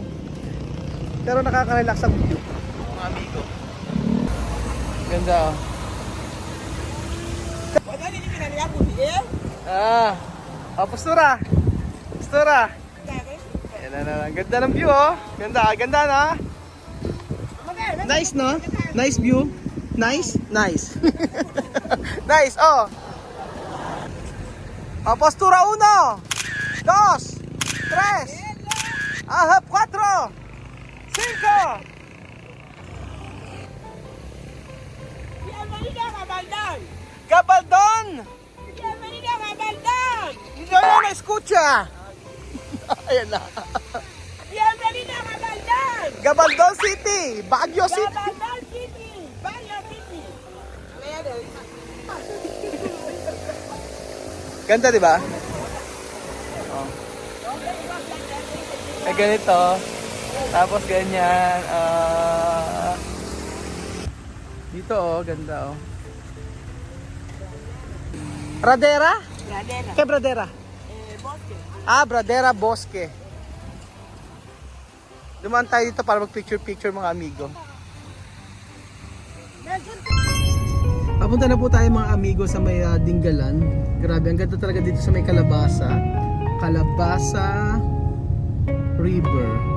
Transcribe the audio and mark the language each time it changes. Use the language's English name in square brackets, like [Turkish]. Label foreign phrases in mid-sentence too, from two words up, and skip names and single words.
[Filipino] Pero nakaka-relax ang view, mga amigo. Ganda, oh. Postura. Postura. Ayan na. Ganda ng view, oh. Ganda na. [English] Nice, no? Nice view. Nice. Nice, [Filipino] oh. Postura 1, 2, 3, 4, 5. [Spanish] Bienvenida a Gabaldon! Gabaldon! Bienvenida a Gabaldon! [Filipino] Hindi na escucha. Ayan na. [Spanish] Bienvenida a Gabaldon! Gabaldon City, Baguio City. Gabaldon City! Baguio City! [Filipino] Ganda, di ba? Oh. Ay, ganito. Tapos ganyan. Dito, oh, ganda, oh. Pradera? Pradera. Kaya Pradera? Bosque. [Spanish] Pradera Bosque. [Filipino] Dumaan tayo dito para mag-picture mga amigo. Papunta na po tayo mga amigo sa may Dingalan. Grabe, ang ganda talaga dito sa may Calabasa River.